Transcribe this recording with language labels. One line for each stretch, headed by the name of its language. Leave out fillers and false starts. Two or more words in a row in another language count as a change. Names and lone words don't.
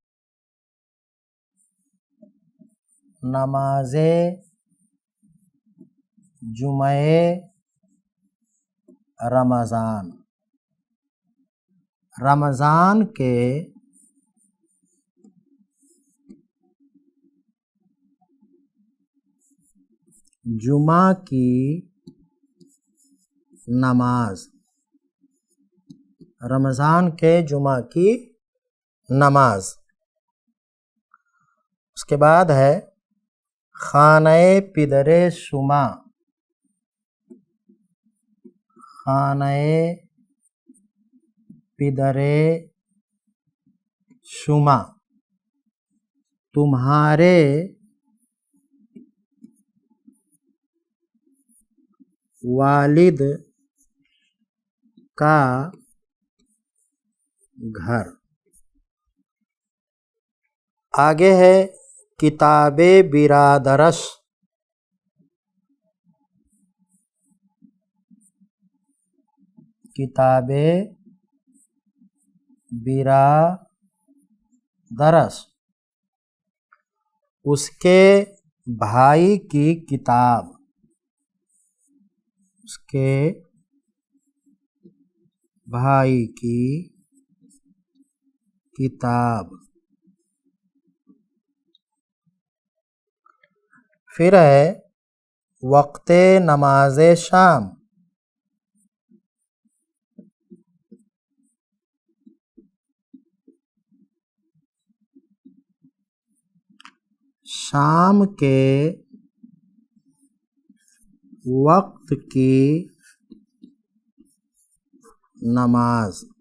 Persian: نماز جمعہ رمضان،
Urdu: رمضان کے جمعہ کی نماز، رمضان کے جمعہ کی نماز۔ اس کے بعد ہے
Persian: خانہ پدر شما، خانہ پدر شما،
Urdu: تمہارے والد کا گھر۔ آگے ہے
Persian: کتاب برادرش، کتاب برادرش،
Urdu: اس کے بھائی کی کتاب، اس کے بھائی کی کتاب۔ پھر ہے
Persian: وقت نماز شام،
Urdu: شام کے وقت کی نماز۔